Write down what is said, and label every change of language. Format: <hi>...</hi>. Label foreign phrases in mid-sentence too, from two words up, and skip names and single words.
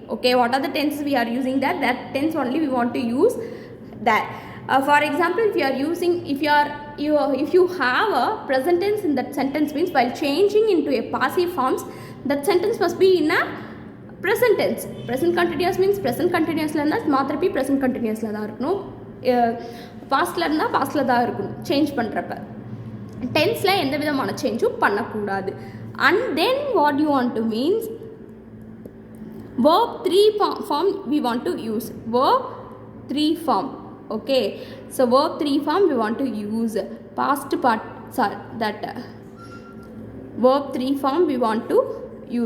<en>Okay, what are the tenses we are using that tense only we want to use that. For example, if you are using, if you have a present tense in that sentence, means while changing into a passive forms, that sentence must be in a present tense. Present continuous means present continuous</en> <ta>ல இருந்தா மாதிரிப்பி</ta> <en>present continuous</en> <ta>ல டா இருக்கணும், past ல இருந்தா past ல டா இருக்கணும் change பண்றப்ப. tense la எந்த விதமான சேஞ்சும் பண்ண கூடாது.</ta> <en>And then what you want to means, verb 3 form we want to use. Verb 3 form. Okay, so verb 3 form we want to use. Past part, verb 3 form we want to use.</en>